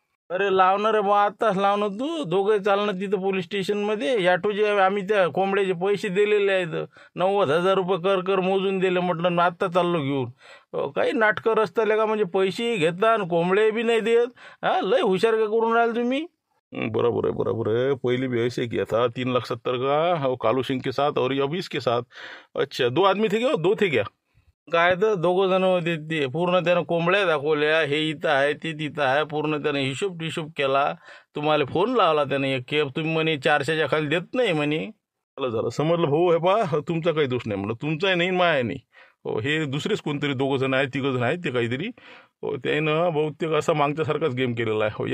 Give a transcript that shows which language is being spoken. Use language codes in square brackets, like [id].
[mr] अरे लावणार रे बा, आत्ताच लावणार. तू दोघे चालणं तिथं पोलीस स्टेशनमध्ये. याटोचे आम्ही त्या कोंबड्याचे पैसे दिलेले आहेत, 90,000 रुपये कर मोजून दिले. म्हटलं आत्ता चाललो घेऊन. काही नाटकं रस्त्याला का, म्हणजे पैसेही घेता आणि कोंबडे बी नाही देत. हां, लय हुशार का करून राहिले तुम्ही. [hi] बराबर है बराबर है, पहले भी ऐसे किया था 3,70,000 का, और कालू सिंह के साथ और अब इसके साथ. अच्छा, 2 आदमी थे क्या? 2 थे क्या? [mr] काय तर 2 जण होते ते. पूर्ण त्यानं कोंबड्या दाखवल्या, हे इथं आहे ते तिथं आहे. पूर्ण त्यानं हिशोब केला. तुम्हाला फोन लावला त्याने एक की तुम्ही म्हणे 400च्या खाली देत नाही म्हणे. झालं समजलं भाऊ. हे पा तुमचा काही दोष नाही म्हणलं, तुमचाही नाही माया नाही. हे दुसरेच कोणतरी 2 जण आहेत 3 जण आहेत ते काहीतरी त्यानं बहुतेक असा मागच्यासारखाच गेम केलेला आहे.